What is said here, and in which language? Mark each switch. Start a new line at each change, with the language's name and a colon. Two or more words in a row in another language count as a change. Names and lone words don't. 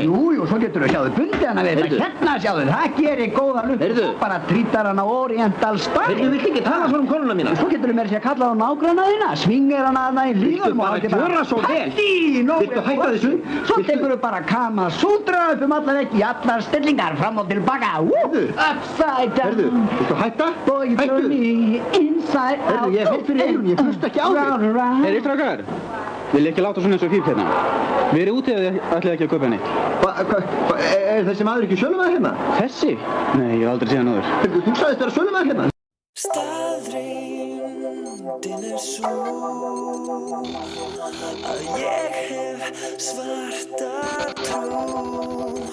Icelandic: Jú, svo getur þú sjáðu bundið hana við þetta. Hérna sjáðu, það gerir góða luft. Þú bara trítar hana á
English: Oriental Style.
Icelandic: Viltu ekki tala svona konuna mína? Svo getur þú meira sér að kalla á nágranna þína, svingar hana þarna í hlíðum og Viltu bara gjöra svo vel? Viltu hætta þessu? Svo tekur þú bara Kama Sutra upp alla veggi, allar stillingar fram og tilbaka.
English: Upside down.
Icelandic: Viltu hætta?
English: Boy, turn me inside out.
Icelandic: Ég hef fyrir einu, ég hlusta ekki á þig. Heyri strákar, vil ég ekki láta svona eins og fíf hérna? Við erum úti eða ætlaði ekki að kaupa neitt. Er þessi maður ekki sölumaður hérna? Þessi? Nei, ég hef aldrei séð hann áður. Þú sagðist vera sölumaður hérna? Staðreyndin er sú að ég hef svarta trú.